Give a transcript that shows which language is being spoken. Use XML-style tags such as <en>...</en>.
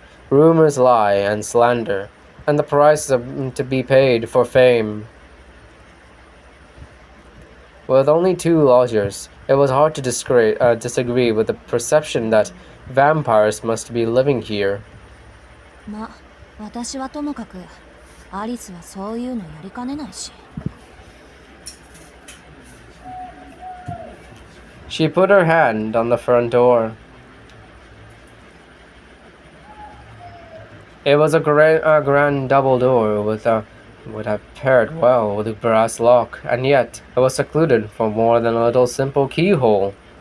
<en>Rumors lie and slander, and the price to be paid for fame. With only 2 lodgers, it was hard to disagree with the perception that vampires must be living here.</en> <ja>ま、私はともかく、アリスはそういうのやりかねないし。</ja> <en>She put her hand on the front door. It was a grand double door would have paired well with a brass lock, and yet it was secluded from more than a little simple keyhole.</en>